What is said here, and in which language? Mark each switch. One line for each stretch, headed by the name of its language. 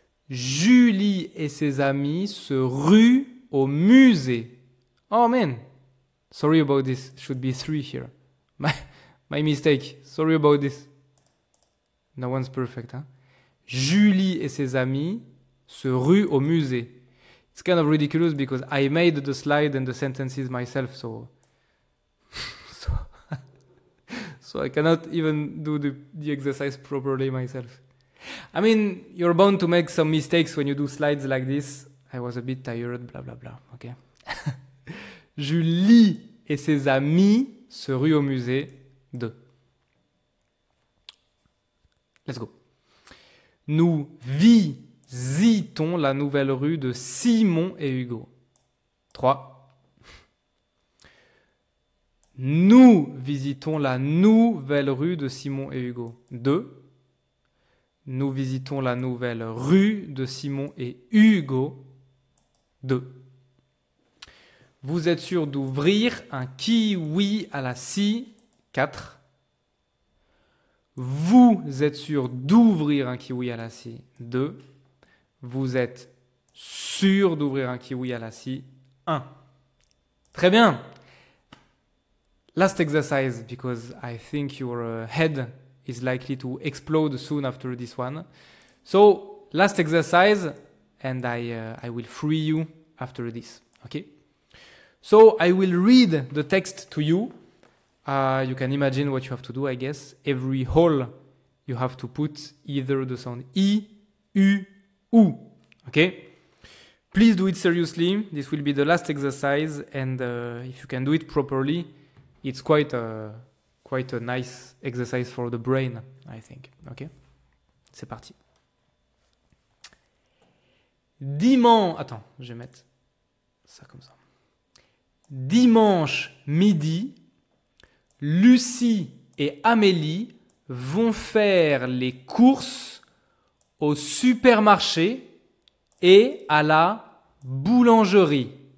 French: Julie et ses amis se ruent au musée.
English: Oh man, sorry about this. Should be 3 here. My mistake. Sorry about this. No one's perfect, huh?
French: Julie et ses amis se ruent au musée.
English: It's kind of ridiculous because I made the slide and the sentences myself, so so I cannot even do the exercise properly myself. I mean, you're bound to make some mistakes when you do slides like this. I was a bit tired, blah blah blah. Okay.
French: Julie et ses amis se ruent au musée. 2.
English: Let's go.
French: Nous visitons la nouvelle rue de Simon et Hugo. 3. Nous visitons la nouvelle rue de Simon et Hugo. 2. Nous visitons la nouvelle rue de Simon et Hugo. 2. Vous êtes sûr d'ouvrir un kiwi à la scie. 4. Vous êtes sûr d'ouvrir un kiwi à la scie. 2. Vous êtes sûr d'ouvrir un kiwi à la scie. 1. Très bien.
English: Last exercise, because I think your head is likely to explode soon after this one. So, last exercise, and I will free you after this. Okay? So, I will read the text to you. You can imagine what you have to do, I guess. Every hole you have to put either the sound I, U, U. Okay? Please do it seriously. This will be the last exercise, and if you can do it properly, it's quite a nice exercise for the brain, I think. Okay?
French: C'est parti. Attends, je vais mettre ça comme ça. Dimanche midi, Lucie et Amélie vont faire les courses au supermarché et à la boulangerie.